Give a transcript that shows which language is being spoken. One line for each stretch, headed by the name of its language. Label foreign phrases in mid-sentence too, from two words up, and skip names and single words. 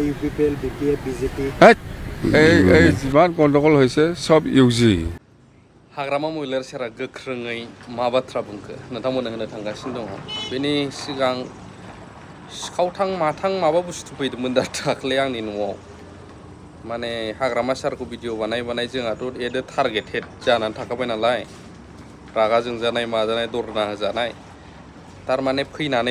Assamese: ইউপিপিএল বিপিএফ বিজেপি এই যিমান গণ্ডগোল হৈছে সব ইউজি
Bodo: हाग्रामा महिलार सेरा गोख्रोङै मा बाथ्रा बुंखो नोंथांमोना होनो थांगासिनो दङ बेनि सिगां सिखावथां माथां माबा बुस्थु फैदोंमोन दा दाख्लै आंनि न'आव माने हाग्रामा सारखौ भिडिअ बानाय जोंहाथ' एद टारगेटेड जानानै थाखाबाय नालाय रागा जोंजानाय माजानाय दरना होजानाय थारमाने फैनानै